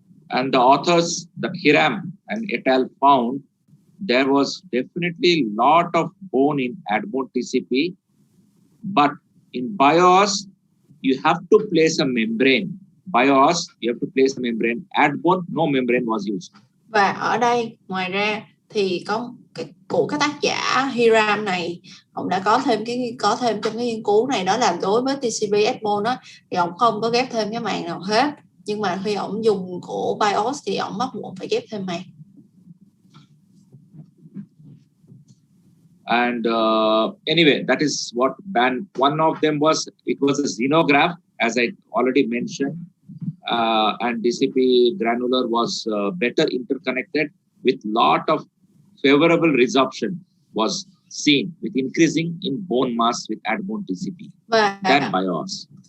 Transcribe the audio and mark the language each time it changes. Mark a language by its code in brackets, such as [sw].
[en] And the authors, that Hiram and et al. Found there was definitely a lot of bone in Ad-bone TCP, but in BIOS, you have to place a membrane. BIOS, you have to place a membrane. Ad-bone, no membrane was used. [vi] Và ở đây ngoài ra thì có của các tác giả Hiram này, ông đã có thêm trong cái nghiên cứu này, đó là đối với TCP Ad-bone đó, thì ông không có ghép thêm cái màng nào hết, nhưng mà khi ông dùng của BIOS thì ông bắt buộc phải ghép thêm màng. [en] And anyway, that is what band. One of them was, it was a xenograph, as I already mentioned, and DCP granular was better interconnected with lot of favorable resorption was seen with increasing in bone mass with Ad-bone TCP than BIOS.